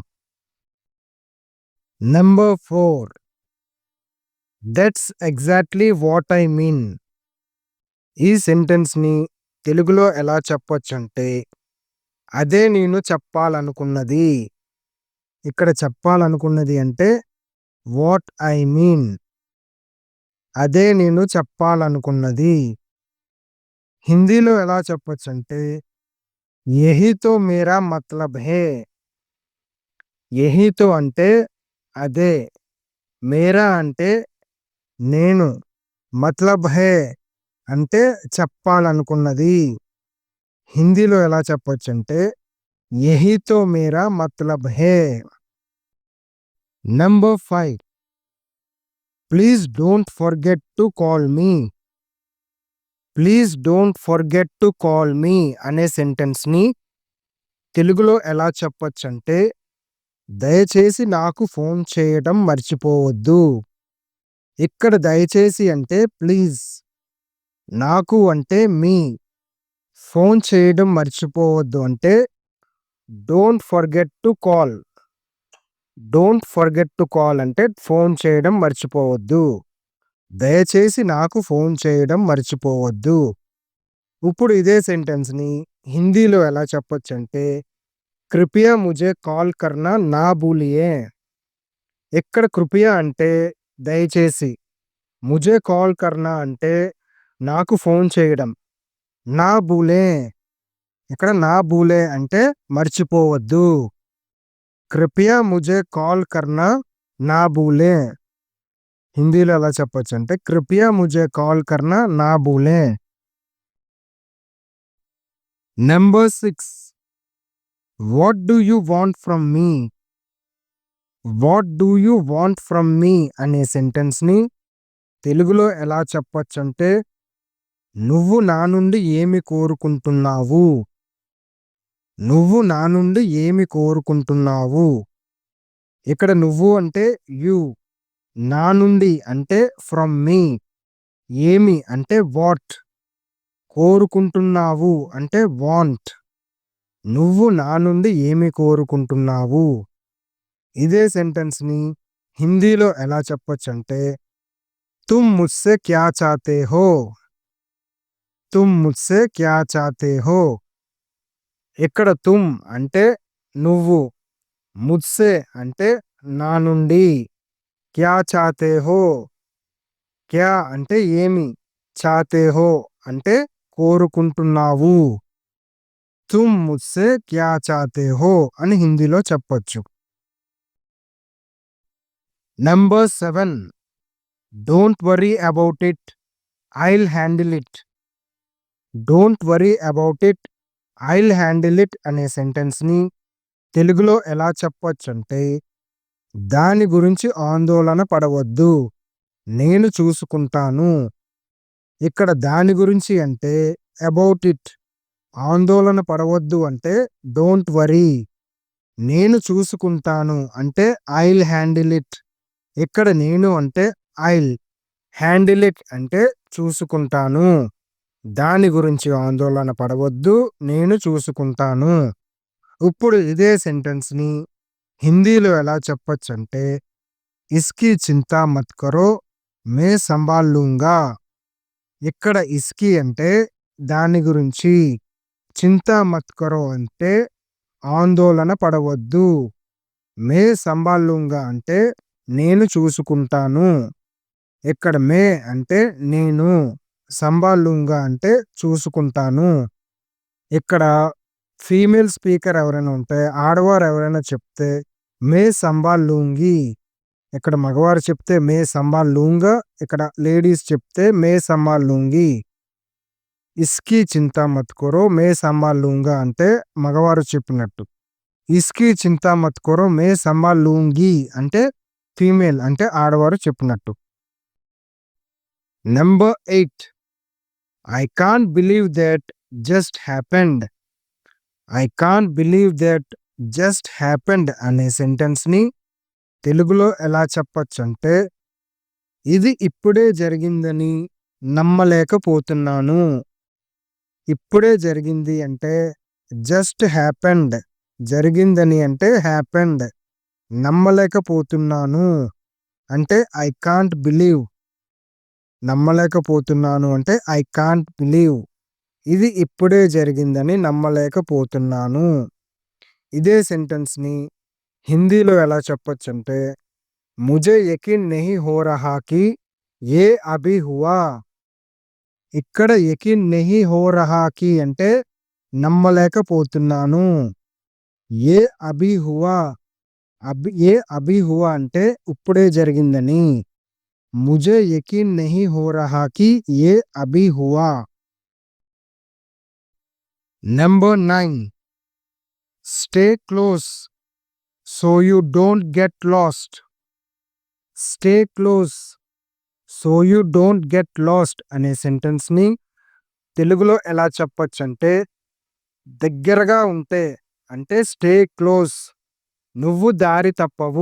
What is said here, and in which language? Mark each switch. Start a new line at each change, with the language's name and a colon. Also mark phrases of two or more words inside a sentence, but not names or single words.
English: Number 4. That's exactly what I mean.
Telugu: ఈ సెంటెన్స్ని తెలుగులో ఎలా చెప్పొచ్చంటే, అదే నేను చెప్పాలనుకున్నది. ఇక్కడ చెప్పాలనుకున్నది అంటే
English: what I mean,
Telugu: అదే నేను చెప్పాలనుకున్నది. హిందీలో ఎలా చెప్పొచ్చంటే,
Hindi: यही तो मेरा मतलब है. यही तो
Telugu: అంటే అదే, మేరా అంటే నేను,
Hindi: मतलब है
Telugu: అంటే చెప్పాలనుకున్నది. హిందీలో ఎలా చెప్పొచ్చంటే,
Hindi: यही तो मेरा मतलब है.
English: Number 5. Please don't forget to call me. Please don't forget to call me
Telugu: అనే సెంటెన్స్ని తెలుగులో ఎలా చెప్పొచ్చంటే, దయచేసి నాకు ఫోన్ చేయడం మర్చిపోవద్దు. ఇక్కడ దయచేసి అంటే ప్లీజ్, నాకు అంటే మీ, ఫోన్ చేయడం మర్చిపోవద్దు అంటే
English: don't forget to call. don't forget to call
Telugu: అంటే ఫోన్ చేయడం మర్చిపోవద్దు. దయచేసి నాకు ఫోన్ చేయడం మర్చిపోవద్దు. ఇప్పుడు ఇదే సెంటెన్స్ని హిందీలో ఎలా చెప్పొచ్చంటే,
Hindi: कृपया मुझे कॉल करना ना भूलिये.
Telugu: ఇక్కడ కృపయా అంటే దయచేసి,
Hindi: मुझे कॉल करना
Telugu: అంటే నాకు ఫోన్ చేయడం,
Hindi: ना भूले,
Telugu: ఇక్కడ
Hindi: ना भूले
Telugu: అంటే మర్చిపోవద్దు.
Hindi: कृपया मुझे कॉल करना ना भूले.
Telugu: హిందీలో ఎలా చెప్పొచ్చంటే,
Hindi: कृपया मुझे कॉल करना ना भूले.
English: నెంబర్ 6. What do you want from me? What do you want from me
Telugu: అనే సెంటెన్స్ని తెలుగులో ఎలా చెప్పొచ్చంటే, నువ్వు నా నుండి ఏమి కోరుకుంటున్నావు? నువ్వు నా నుండి ఏమి కోరుకుంటున్నావు? ఇక్కడ నువ్వు అంటే యు, నా నుండి అంటే
English: from me,
Telugu: ఏమి అంటే వాట్, కోరుకుంటున్నావు అంటే వాంట్. నువ్వు నా నుండి ఏమి కోరుకుంటున్నావు? ఇదే సెంటెన్స్ని హిందీలో ఎలా చెప్పొచ్చంటే,
Hindi: तुम मुझसे क्या चाहते हो? तुम मुझसे क्या चाहते हो?
Telugu: ఇక్కడ తుమ్ అంటే నువ్వు, ముజ్సే అంటే నా నుండి,
Hindi: क्या चाहते हो,
Telugu: క్యా అంటే ఏమి,
Hindi: चाहते हो
Telugu: అంటే కోరుకుంటున్నావు.
Hindi: तुम मुझसे क्या चाहते हो
Telugu: అని హిందీలో చెప్పొచ్చు.
English: నెంబర్ 7. Don't worry about it, I'll handle it. Don't worry about it, I'll handle it
Telugu: అనే సెంటెన్స్ని తెలుగులో ఎలా చెప్పొచ్చంటే, దాని గురించి ఆందోళన పడవద్దు, నేను చూసుకుంటాను. ఇక్కడ దాని గురించి అంటే
English: about it,
Telugu: ఆందోళన పడవద్దు అంటే
English: don't worry,
Telugu: నేను చూసుకుంటాను అంటే
English: I'll handle it.
Telugu: ఇక్కడ నేను అంటే ఐల్,
English: handle it
Telugu: అంటే చూసుకుంటాను. దాని గురించి ఆందోళన పడవద్దు, నేను చూసుకుంటాను. ఇప్పుడు ఇదే సెంటెన్స్ని హిందీలో ఎలా చెప్పొచ్చంటే,
Hindi: इसकी चिंता मत करो, मैं संभाल लूँगा.
Telugu: ఇక్కడ ఇస్కి అంటే దాని గురించి,
Hindi: चिंता मत करो
Telugu: అంటే ఆందోళన పడవద్దు,
Hindi: मैं संभाल लूँगा
Telugu: అంటే నేను చూసుకుంటాను. ఇక్కడ మే అంటే నేను,
Hindi: संभाल लूँगा
Telugu: అంటే చూసుకుంటాను. ఇక్కడ
English: female speaker
Telugu: ఎవరైనా ఉంటే, ఆడవారు ఎవరైనా చెప్తే
Hindi: मैं संभाल लूँगी,
Telugu: ఇక్కడ మగవారు చెప్తే
Hindi: मैं संभाल लूँगा,
Telugu: ఇక్కడ లేడీస్ చెప్తే
Hindi: मैं संभाल लूँगी. इसकी चिंता मत करो मैं संभाल लूँगा
Telugu: అంటే మగవారు చెప్పినట్టు.
Hindi: इसकी चिंता मत करो मैं संभाल लूँगी
Telugu: అంటే ఫీమేల్ అంటే ఆడవారు చెప్పినట్టు.
English: నెంబర్ 8. I can't believe that just happened. I can't believe that just happened
Telugu: అనే సెంటెన్స్ని తెలుగులో ఎలా చెప్పొచ్చంటే, ఇది ఇప్పుడే జరిగిందని నమ్మలేకపోతున్నాను. ఇప్పుడే జరిగింది అంటే
English: just happened,
Telugu: జరిగిందని అంటే హ్యాపెండ్, నమ్మలేకపోతున్నాను అంటే
English: I can't believe,
Telugu: నమ్మలేకపోతున్నాను అంటే
English: I can't believe,
Telugu: ఇది ఇప్పుడే జరిగిందని నమ్మలేకపోతున్నాను. ఇదే సెంటెన్స్ని హిందీలో ఎలా చెప్పొచ్చంటే,
Hindi: मुझे यक़ीन नहीं हो रहा कि ये अभी हुआ. ఇక్కడ यक़ीन नहीं हो रहा कि
Telugu: అంటే నమ్మలేకపోతున్నాను.
Hindi: ए अभी हुआ, ए अभी हुआ
Telugu: అంటే ఇప్పుడే జరిగిందని.
Hindi: मुझे यक़ीन नहीं हो रहा कि ये अभी हुआ.
English: నెంబర్ 9. Stay close so you don't get lost. Stay close so you don't get lost
Telugu: అనే సెంటెన్స్ని తెలుగులో ఎలా చెప్పొచ్చంటే, దగ్గరగా ఉంటే అంటే
English: stay close,
Telugu: నువ్వు దారి తప్పవు.